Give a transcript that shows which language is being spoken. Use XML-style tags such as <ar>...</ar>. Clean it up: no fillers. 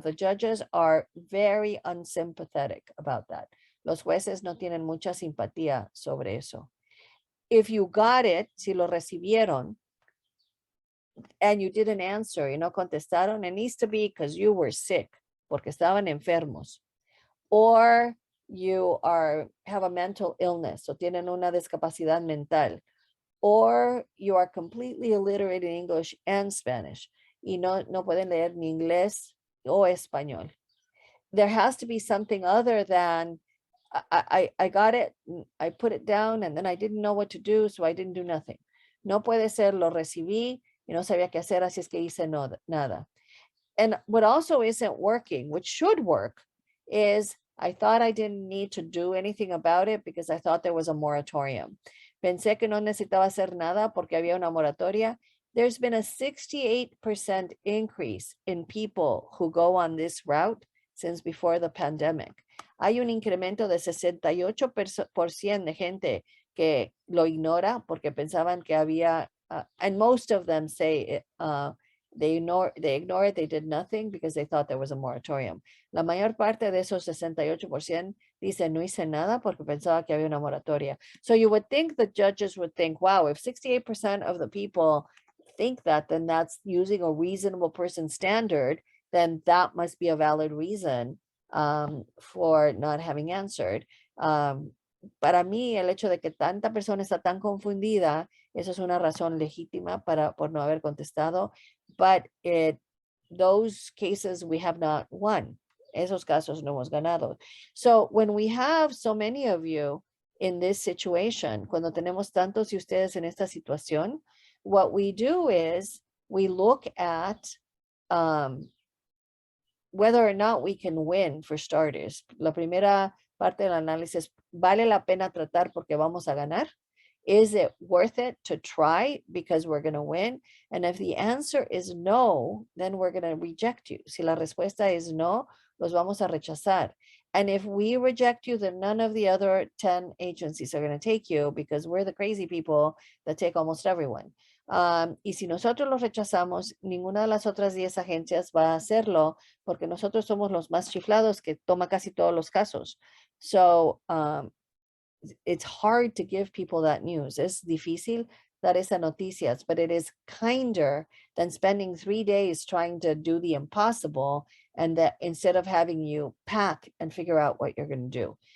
<en>The judges are very unsympathetic about that.</en> <es>Los jueces no tienen mucha simpatía sobre eso.</es> <en>If you got it,</en> <es>si lo recibieron,</es> <en>and you didn't answer</en> <es>y no contestaron,</es> <en>it needs to be because you were sick,</en> <es>porque estaban enfermos,</es> <en>or you have a mental illness</en> <es>o tienen una discapacidad mental,</es> <en>or you are completely illiterate in English and Spanish</en> <es>y no pueden leer ni inglés o español.</es> <en>There has to be something other than I got it, I put it down and then I didn't know what to do, so I didn't do nothing.</en> <es>No puede ser lo recibí y no sabía qué hacer, así es que hice nada.</es> <en>And what also isn't working, which should work, is I thought I didn't need to do anything about it because I thought there was a moratorium.</en> <es>Pensé que no necesitaba hacer nada porque había una moratoria.</es> <en>There's been a 68% increase in people who go on this route since before the pandemic.</en> <es>Hay un incremento de 68% de gente que lo ignora porque pensaban que había,</es> <en>and most of them say they ignore it, they did nothing because they thought there was a moratorium.</en> <es>La mayor parte de esos 68% dice no hice nada porque pensaba que había una moratoria.</es> <en>So you would think the judges would think, wow, if 68% of the people think that, then that's using a reasonable person standard, then that must be a valid reason for not having answered.</en> <es>Para mí, el hecho de que tanta persona está tan confundida, eso es una razón legítima por no haber contestado,</es> <en>but it those cases we have not won.</en> <es>Esos casos no hemos ganado.</es> <en>So when we have so many of you in this situation,</en> <es>cuando tenemos tantos de ustedes en esta situación,</es> <en>what we do is we look at whether or not we can win for starters.</en> <es>La primera parte del análisis, ¿vale la pena tratar porque vamos a ganar?</es> <en>Is it worth it to try because we're going to win? And if the answer is no, then we're going to reject you.</en> <es>Si la respuesta es no, los vamos a rechazar.</es> <en>And if we reject you, then none of the other 10 agencies are going to take you because we're the crazy people that take almost everyone.</en> <es>Y si nosotros los rechazamos, ninguna de las otras 10 agencias va a hacerlo porque nosotros somos los más chiflados que toma casi todos los casos.</es> <en>So, it's hard to give people that news.</en> <es>Es difícil dar esa noticias,</es> <en>but it is kinder than spending 3 days trying to do the impossible and that instead of having you pack and figure out what you're going to do.</en>